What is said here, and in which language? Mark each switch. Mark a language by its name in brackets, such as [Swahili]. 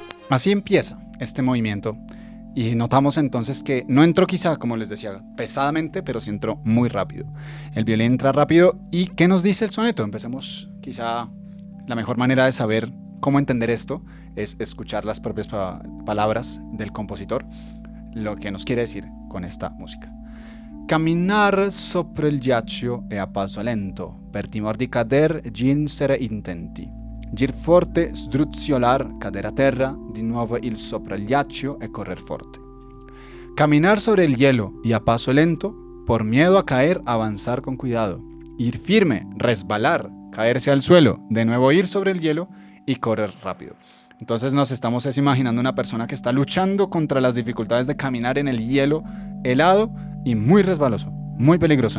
[Spanish] Así empieza este movimiento y notamos entonces que no entró quizá, como les decía, pesadamente, pero sí entró muy rápido. El violín entra rápido y ¿qué nos dice el soneto? Empecemos quizá, la mejor manera de saber cómo entender esto es escuchar las propias palabras del compositor, lo que nos quiere decir con esta música. [Italian] Camminar sopra il ghiaccio e a passo lento, per timor di cader, ginsere intenti. Gir forte, sdruzziolar, cader a terra, di nuovo il sopra il ghiaccio e correr forte. [Spanish] Caminar sobre el hielo y a paso lento, por miedo a caer, avanzar con cuidado. Ir firme, resbalar, caerse al suelo, de nuevo ir sobre el hielo y correr rápido. Entonces nos estamos imaginando una persona que está luchando contra las dificultades de caminar en el hielo helado y muy resbaloso, muy peligroso.